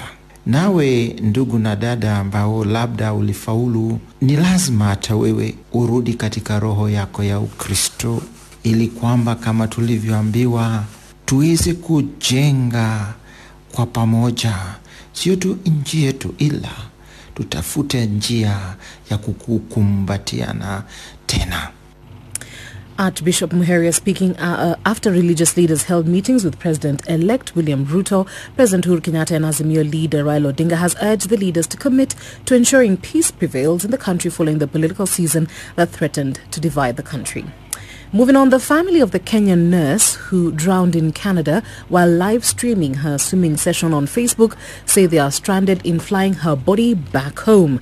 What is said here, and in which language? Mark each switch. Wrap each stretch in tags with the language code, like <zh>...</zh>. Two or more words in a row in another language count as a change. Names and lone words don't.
<sw>Nawe ndugu na dada ambao labda ulifaulu, ni lazima hata wewe urudi katika roho yako ya Ukristo, ili kwamba kama tulivyoambiwa tuweze kujenga kwa pamoja, sio tu nchi yetu, ila tutafute njia ya kukumbatiana tena.</sw> <en>Archbishop Muheria speaking after religious leaders held meetings with President-elect William Ruto. President Uhuru Kenyatta and Azimio leader Raila Odinga has urged the leaders to commit to ensuring peace prevails in the country following the political season that threatened to divide the country. Moving on, the family of the Kenyan nurse who drowned in Canada while live streaming her swimming session on Facebook say they are stranded in flying her body back home.</en>